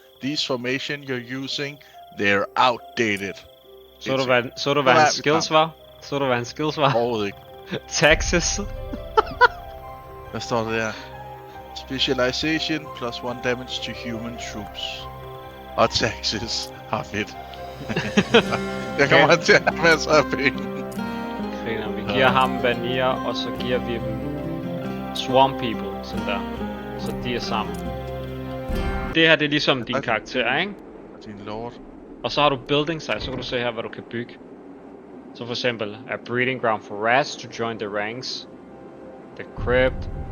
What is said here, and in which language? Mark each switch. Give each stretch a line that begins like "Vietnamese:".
English: These formation you're using, they're outdated.
Danish: Så du hvad hans skills var? Overhovedet ikke. Texas. Hvad står der der?
English: Specialization plus 1 damage to human troops.
Danish: Og Texas. Har fedt. Jeg kommer til at have masser af penge. Vi giver ham Vanilla, og så giver vi dem Swamp People, sådan der. Så de er sammen. Det her, det er ligesom din karakter, ikke? Din lord. Og så har du building size, så kan du se her, hvad du kan bygge. Så for eksempel,
English: a breeding ground for rats to join the ranks. The crypt.